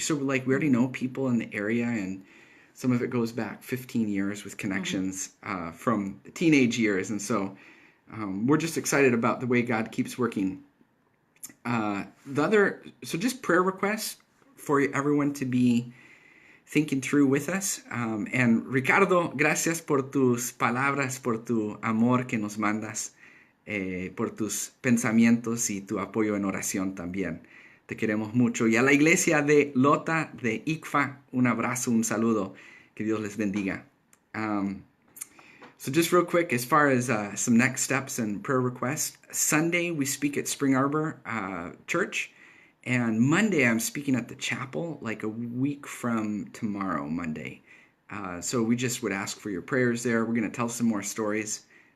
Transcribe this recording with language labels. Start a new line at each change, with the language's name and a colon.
English: So like we already know people in the area, and some of it goes back 15 years with connections from teenage years. And so we're just excited about the way God keeps working. So just prayer requests for everyone to be thinking through with us.
Spanish: And Ricardo, gracias por tus palabras, por tu amor que nos mandas, por tus pensamientos y tu apoyo en oración también. Te queremos mucho. Y a la iglesia de Lota, de ICFA, un abrazo, un saludo. Que Dios les bendiga.
English: So just real quick, as far as some next steps and prayer requests, Sunday we speak at Spring Arbor Church. And Monday I'm speaking at the chapel, like a week from tomorrow, Monday. So we just would ask for your prayers there. We're going to tell some more stories.